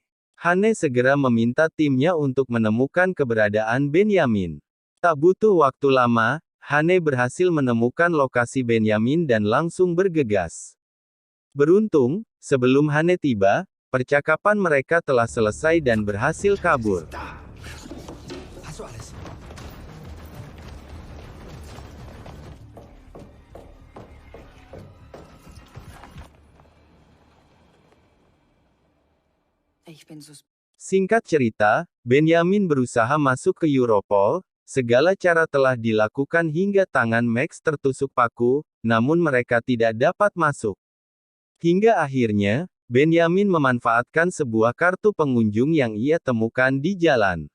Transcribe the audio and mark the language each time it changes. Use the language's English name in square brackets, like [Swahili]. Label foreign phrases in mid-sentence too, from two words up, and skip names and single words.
[Indonesian] Hane segera meminta timnya untuk menemukan keberadaan Benyamin. Tak butuh waktu lama, Hane berhasil menemukan lokasi Benyamin dan langsung bergegas. Beruntung, sebelum Hane tiba, percakapan mereka telah selesai dan berhasil kabur. [German] da. Hast du alles? Ich bin [Indonesian] Singkat cerita, Benyamin berusaha masuk ke Europol. Segala cara telah dilakukan hingga tangan Max tertusuk paku, namun mereka tidak dapat masuk. Hingga akhirnya, Benyamin memanfaatkan sebuah kartu pengunjung yang ia temukan di jalan.